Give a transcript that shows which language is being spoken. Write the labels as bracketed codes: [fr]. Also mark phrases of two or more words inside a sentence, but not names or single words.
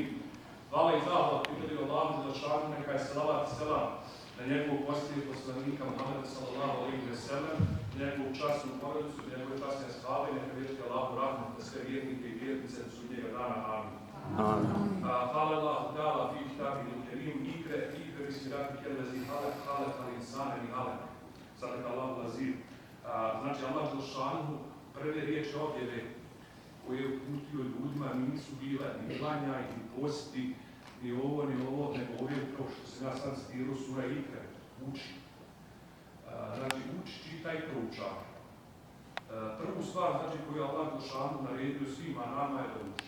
[bs] Hvala i zahvala pripada Allahu dželešanu, neka je salavat i selam na njegovog posljednjeg poslanika Muhameda [ar] صلى الله عليه وسلم, [bs] njegovu časnu porodicu, njegove časne ashaabe, neka vjerujete Allahu rahmet na sve vjernike i vjernice do sudnjega dana. Amin. [ar] قال الله تعالى في كتابه الكريم اقرأ باسم ربك الذي خلق خلق الإنسان من علق. صدق الله العظيم. [bs] Znači Allah dželešanu prve riječi objave koje je uputio ljudima nisu bile ni klanja, ni posti, ni ovo, nego uvijek kao što se ja sad stiru sura Ikre, uči. Znači uči, čitaj, proučaj. Prvu stvar znači koju Allah dželešanu naredio svima nama je da uči.